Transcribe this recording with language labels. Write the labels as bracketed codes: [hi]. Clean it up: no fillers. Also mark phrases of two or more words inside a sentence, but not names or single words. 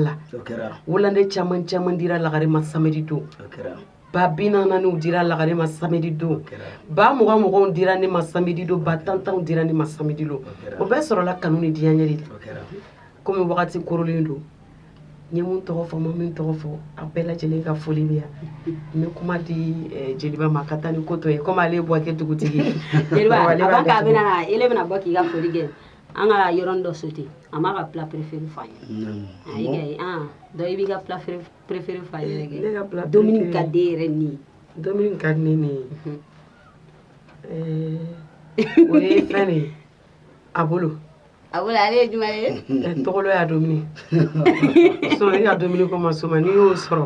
[bm] la wulande caman dira lagare ma samedi don ba 40 dira lagare ma samedi don ba 20 dira ne ma samedi don ba 10 dira ne ma samedi don o bɛɛ sɔrɔla kanu ni diyaɲɛ de la komi wagati korolen don N ye mun tɔgɔ fɔ ma min tɔgɔ fɔ a bɛɛ lajɛlen ka foli bɛ yan n bɛ kuma di jeliba ma ka taa ni ko tɔ ye komi ale bɔ kɛ dugutigi ye jeliba avant k'a bɛna na ele bɛna bɔ k'i ka foli kɛ an ka yɔrɔnin dɔ sauté a m'a ka [fr] plat préféré [bm] fɔ an ye donc i b'i ka [fr] plat préféré [bm] fɔ an yɛrɛ kɛ domini ka di yɛrɛ ni domini ka di ne o ye fɛn de ye a bolo ale ye jumɛn ye tɔgɔlo y'a domini so e ka domini ko ma soma n'i y'o sɔrɔ